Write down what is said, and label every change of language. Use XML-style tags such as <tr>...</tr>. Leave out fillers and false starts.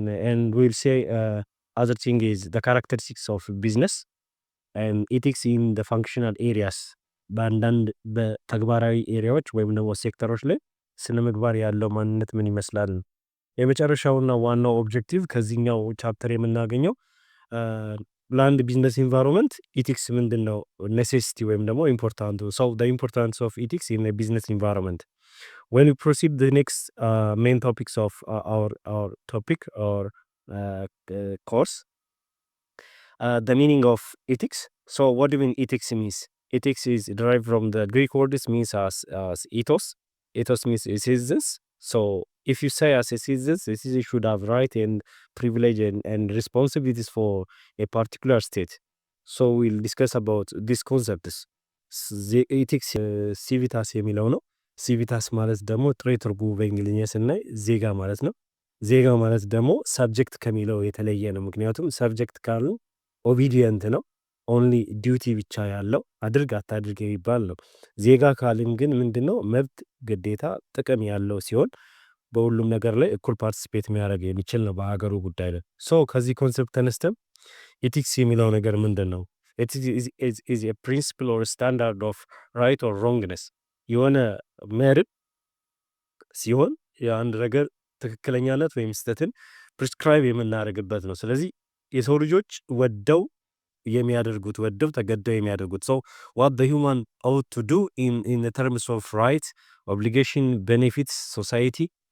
<en>and we'll say other thing is the characteristics of business and ethics in the functional areas</en> <am>በአንዳንድ በተግባራዊ ኤሪያዎች ወይም ደግሞ ሴክተሮች ላይ ስነ ምግባር ያለው ማንነት ምን ይመስላል። የመጨረሻውና ዋናው ኦብጀክቲቭ ከዚህኛው ቻፕተር የምናገኘው ለአንድ ቢዝነስ ኢንቫይሮንመንት ኢቲክስ ምንድነው፣ ኔሴሲቲ ወይም ደግሞ ኢምፖርታንቱ ሰው</am> <en>the importance of ethics in a business environment. When we proceed the next main topics of our topic or course, the meaning of ethics. So what do you mean ethics means? Ethics is derived from the Greek word, this means as ethos. Ethos means citizens. So if you say as a citizen, the citizen should have right and privilege and responsibilities for a particular state. So we'll discuss about these concepts.</en> <am>The ethics civitas የሚለው ነው። civitas ማለት ደግሞ ጥሬ ትርጉሙ በእንግሊዝኛ ስናይ ዜጋ ማለት ነው። ዜጋ ማለት ደግሞ ሰብጀክት ከሚለው የተለየ ነው። ምክንያቱም ሰብጀክት ካሉ ኦቢዲየንት ነው፣ ኦንሊ ዲዩቲ ብቻ ያለው አድርግ አታድርግ የሚባል ነው። ዜጋ ካልን ግን ምንድነው መብት፣ ግዴታ፣ ጥቅም ያለው ሲሆን በሁሉም ነገር ላይ እኩል ፓርቲሲፔት የሚያደርግ የሚችል ነው በሀገሩ ጉዳይ ላይ። ሶ ከዚህ ኮንሰፕት ተነስተን ኤቲክስ የሚለው ነገር ምንድን ነው?</am> <en>ኤቲክስ ኢዝ ኤ ፕሪንሲፕል ኦር ስታንዳርድ ኦፍ ራይት ኦር ሮንግነስ፣</en> <am>የሆነ መርህ ሲሆን የአንድ ነገር ትክክለኛነት ወይም ስህተትን ፕሪስክራይብ የምናደርግበት ነው። ስለዚህ የሰው ልጆች ወደው የሚያደርጉት ወደው ተገደው የሚያደርጉት ሰው</am> <en>what the human ought to do in the terms of right, obligation, benefits society,</en>